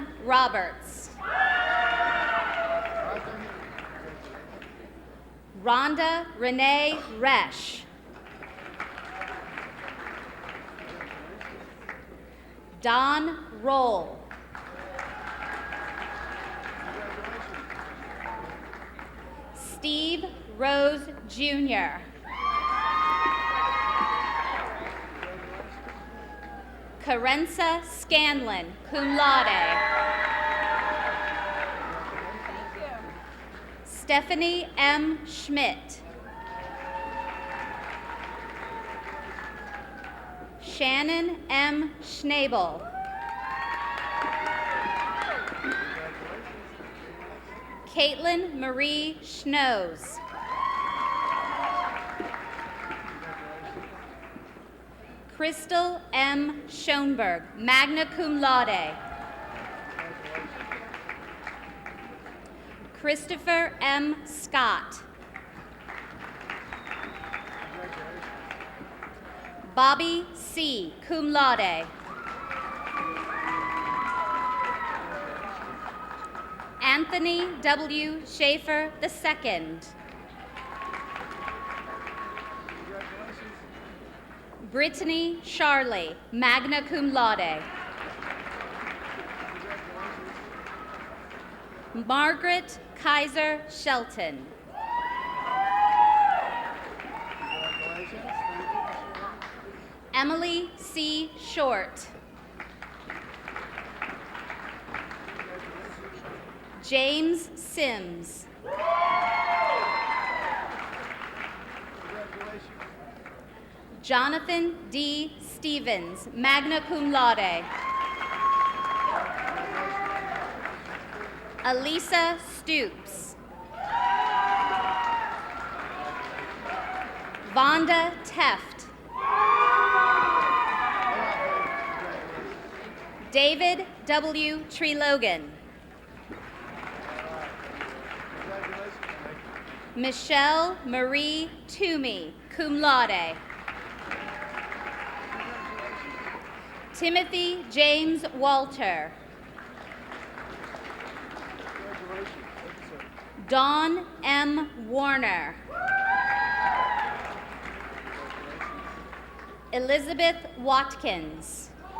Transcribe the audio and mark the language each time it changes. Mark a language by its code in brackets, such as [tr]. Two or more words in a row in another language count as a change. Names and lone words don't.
[en] Roberts. Rhonda Renee Resch. Don Roll. Steve Rose Jr. Carenza Scanlon, [la] cum laude. [en] Stephanie M. Schmidt. Shannon M. Schnabel. Caitlin Marie Schnoes. Crystal M. Schoenberg, [la] magna cum laude. [en] Christopher M. Scott. Bobby C., [la] cum laude. [en] Anthony W. Schaefer II. Brittany Charley, [la] magna cum laude. [en] Margaret Kaiser Shelton. Emily C. Short. James Sims. Jonathan D. Stevens, [la] magna cum laude. [en] Elisa Stoops. Vonda Teft. David W. Trelogan. Michelle Marie Toomey, [la] cum laude. [en] Timothy James Walter. Dawn M. Warner. Elizabeth Watkins.